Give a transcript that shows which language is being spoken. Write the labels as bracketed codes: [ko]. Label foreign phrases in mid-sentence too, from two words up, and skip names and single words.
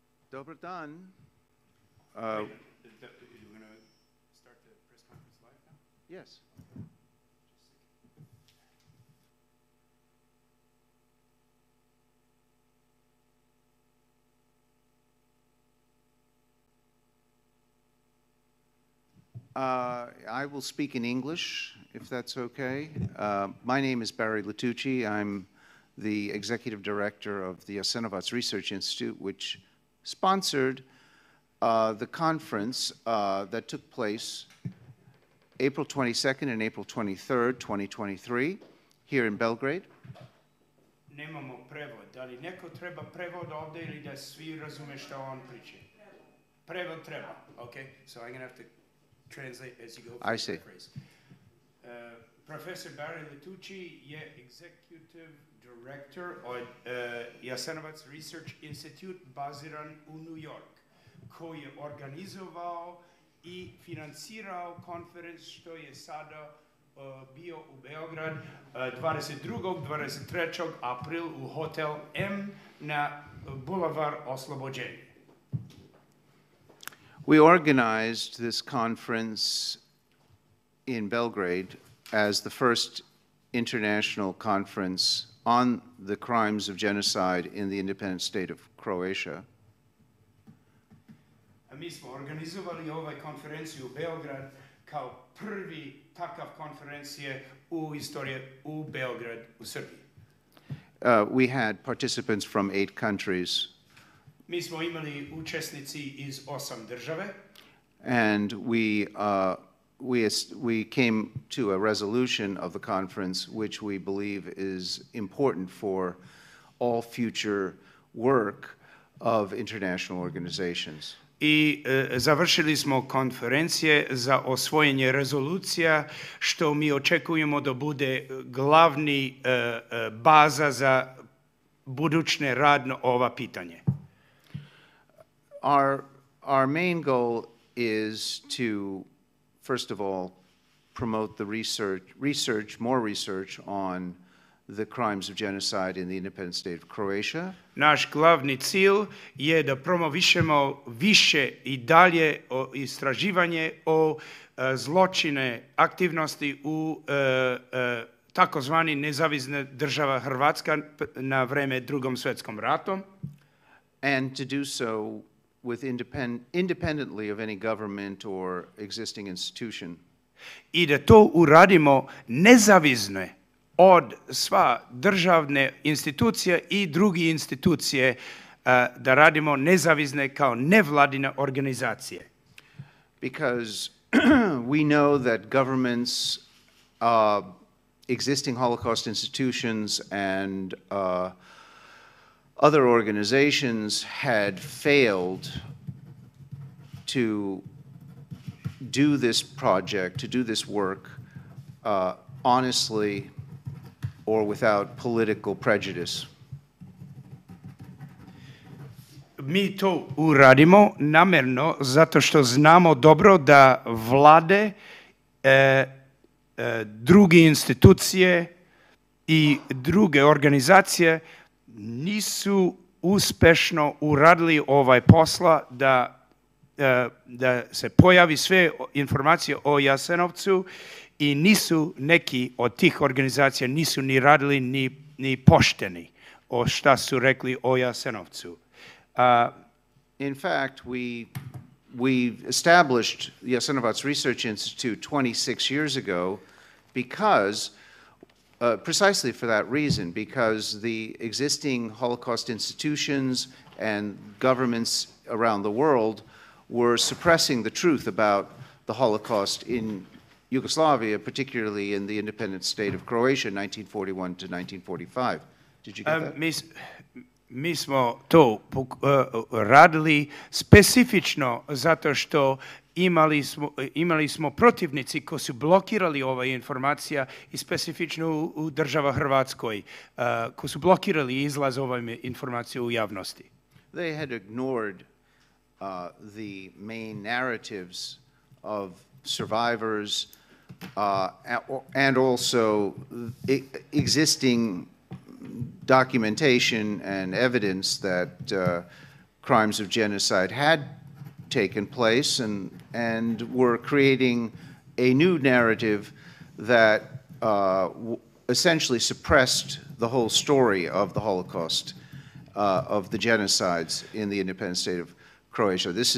[sr] Dobar dan. [en] You're going to start the press conference live now? Yes. I will speak in English, if that's okay. My name is Barry Latucci. I'm the executive director of the Jasenovac Research Institute, which sponsored the conference that took place April 22nd and April 23rd, 2023, here in Belgrade. [sr] Nemamo prevod. Da li neko treba prevod ovdje ili da svi razume što on priča? Prevod treba. [en] Okay, so I'm going to have to translate as you go. I see. [sr] Professor Barry Latucci je [en] executive director [sr] od Jasenovac Research Institute baziran u New York, koji je organizovao i financirao konferenciju što je sada bio u Beograd 22. 23. april u Hotel M na Bulevar Oslobođenje. [en] We organized this conference in Belgrade as the first international conference on the crimes of genocide in the independent state of Croatia. [sr] Mi smo organizovali ovaj konferenciju u Beograd kao prvi takav konferencije u istoriji u Beograd u Srbiji. [en] We had participants from 8 countries. [sr] Mi smo imali učesnici iz 8 države. [en] And we came to a resolution of the conference which we believe is important for all future work of international organizations. [sr] I završili smo konferencije za osvojenje rezolucija što mi očekujemo da bude glavni baza za budućne rad na ova pitanje. [en] Our main goal is to, first of all, promote the more research on the crimes of genocide in the independent state of Croatia. [sr] Naš glavni cilj je da promovišemo više i dalje istraživanje o zločine aktivnosti u takozvani Nezavisne Države Hrvatske na vreme Drugom svjetskom ratom. [en] And to do so with independently of any government or existing institution. [sr] I da to uradimo nezavisne od sva državne institucije i drugi institucije, da radimo nezavisne kao nevladine organizacije. [en] Because we know that governments, existing Holocaust institutions and other organizations had failed to do this project, to do this work honestly or without political prejudice. [sr] Mi to uradimo namjerno zato što znamo dobro da vlade, druge institucije i druge organizacije nisu uspešno uradili ovaj posla da se pojavi sve informacije o Jasenovcu i nisu neki od tih organizacija nisu ni radili ni pošteni o šta su rekli o Jasenovcu. [en] In fact, we established the Jasenovac Research Institute 26 years ago because precisely for that reason, because the existing Holocaust institutions and governments around the world were suppressing the truth about the Holocaust in Yugoslavia, particularly in the independent state of Croatia, 1941 to 1945. Did you get that? [sr] Mi smo to radili specifično zato što imali smo protivnici koji su blokirali ova informacija i specifično u država Hrvatskoj, koji su blokirali izlaz ove informacije u javnosti. [en] They had ignored the main narratives of survivors and also existing documentation and evidence that crimes of genocide had taken place and were creating a new narrative that essentially suppressed the whole story of the Holocaust, of the genocides in the independent state of Croatia.